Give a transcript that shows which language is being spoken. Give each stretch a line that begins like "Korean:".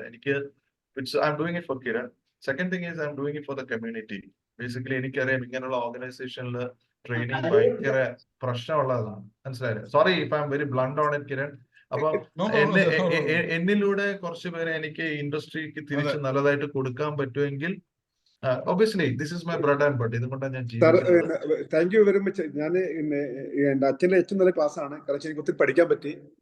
Malayalam: എനിക്ക്
English: I'm doing it for Kiran. Second thing is I'm doing it for the community.
Malayalam: Basically എനിക്കറിയാം ഇങ്ങനെയുള്ള ഓർഗനൈസേഷനിൽ training ഭയങ്കര പ്രശ്നമുള്ളതാണ്. മനസ്സിലായില്ലേ?
English: sorry if I'm very blunt on it
Malayalam: Kiran. അപ്പൊ എന്നിലൂടെ കുറച്ച് പേരെ എനിക്ക് ഇൻഡസ്ട്രിക്ക് തിരിച്ച് നല്ലതായിട്ട് കൊടുക്കാൻ പറ്റുമെങ്കിൽ
English: Obviously, this is my bread and butter.
Malayalam: ഇതുകൊണ്ടാണ് ഞാൻ സാർ ജീവിക്കുന്നത്.
English: Thank you very much.
Malayalam: ഞാൻ എന്റെ അച്ഛന്റെ ഏറ്റവും നല്ല ക്ലാസ് ആണ്, കാരണം എനിക്ക് ഒത്തിരി പഠിക്കാൻ പറ്റി.